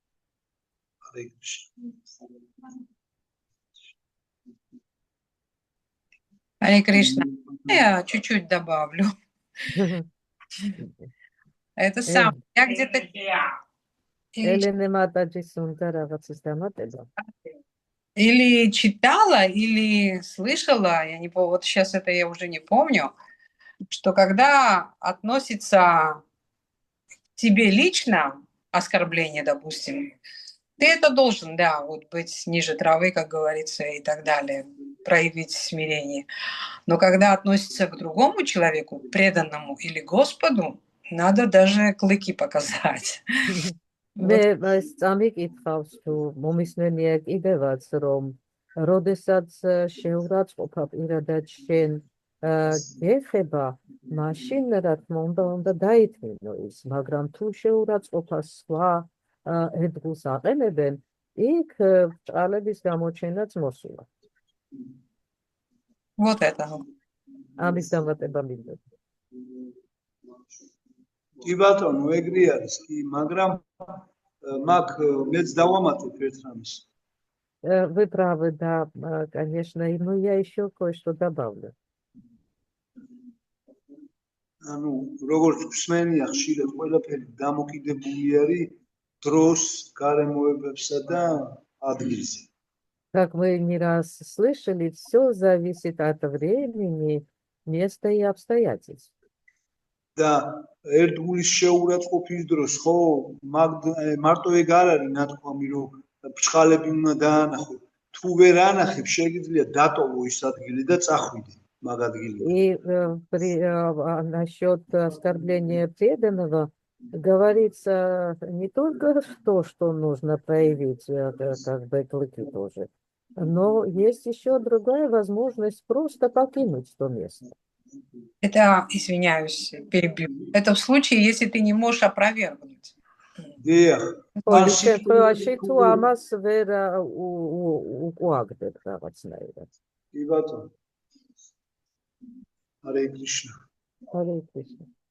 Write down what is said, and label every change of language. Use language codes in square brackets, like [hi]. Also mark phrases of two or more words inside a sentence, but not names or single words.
[ru] Харе Кришна. Я чуть-чуть добавлю. Это сам. Я где-то... [ka] Элена Матаджи Сунда რაღაცის დამატება. [ru] Или читала, или слышала, я не помню, вот сейчас это я уже не помню, что когда относится к тебе лично оскорбление, допустим, ты это должен, да, вот быть ниже травы, как говорится, и так далее, проявить смирение. Но когда относится к другому человеку, преданному или Господу, надо даже клыки показать. [ka] მე წამიკითხავს თუ მომისმენია კიდევაც რომ როდესაც შეურაცხყოფა პირადად შენ ეხება მაშინ რა თქმა უნდა დაითმინო ის მაგრამ თუ შეურაცხყოფას სხვა ერთგულს აყენებენ იქ ბრჭყალების გამოჩენაც მოსულა. [ru] Вот это. [ka] ამის დამატება მინდა. კი ბატონო, ეგრე არის კი, მაგრამ მაგ მეც დავამატებ ერთ რამეს. [ru] Вы правы, да, конечно, но я еще кое-что добавлю. [ka] ანუ როგორც გვსმენია ხშირად ყველაფერი დამოკიდებული არის დროს, გარემოებებსა და ადგილზე. [ru] Как мы не раз слышали, все зависит от времени, места и обстоятельств. [ka] და ერთგულის შეურაცხყოფის დროს ხო მარტო ეგ არ არის ნათქვამი რომ ბრჭყალები უნდა დაანახო. თუ ვერ ანახებ, შეიძლება დატოვო ის ადგილი და წახვიდე მაგ ადგილიდან. [ru] И насчет оскорбления преданного говорится не только то, что нужно проявить, как бы клыки тоже, но есть еще другая возможность просто покинуть то место. Это, извиняюсь, перебью. Это в случае, если ты не можешь опровергнуть. [ka] Შემთხვევაში თუ ამას ვერ უაგდებ რაღაცნაირად. კი ბატონო. Hare Krishna. Hare Krishna.